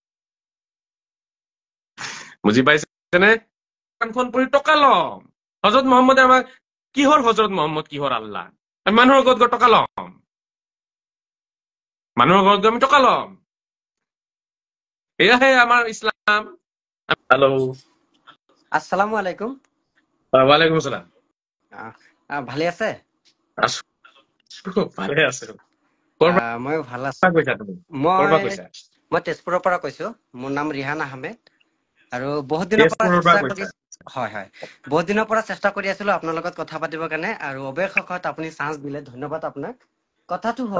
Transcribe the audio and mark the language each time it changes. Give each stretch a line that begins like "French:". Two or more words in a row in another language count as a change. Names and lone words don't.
Assamese: বুজি পাইছেনে কানখন পৰি টকা ল'ম হযৰত মুহাম্মদে আমাক কিহৰ হযৰত মুহাম্মদ কিহৰ আল্লাহ আমি মানুহৰ ঘৰত গৈ টকা ল'ম মানুহৰ ঘৰত গৈ আমি টকা ল'ম এয়াহে আমাৰ ইছলাম হেল্ল'
Arabic: السلام عليكم وعليكم السلام
Assamese: ভালে আছে ভালে আছে মই ভাল আছো
Hindi: कैसा तुमि
Assamese: মই তেজপুৰৰ পৰা কৈছো মোৰ নাম ৰিহান আহমেদ আৰু বহুত দিনৰ পৰা চেষ্টা কৰি আছিলো আপোনাৰ লগত কথা পাতিবৰ কাৰণে আৰু অৱশেষত আপুনি চান্স দিলে ধন্যবাদ আপোনাক কথাটো হ'ল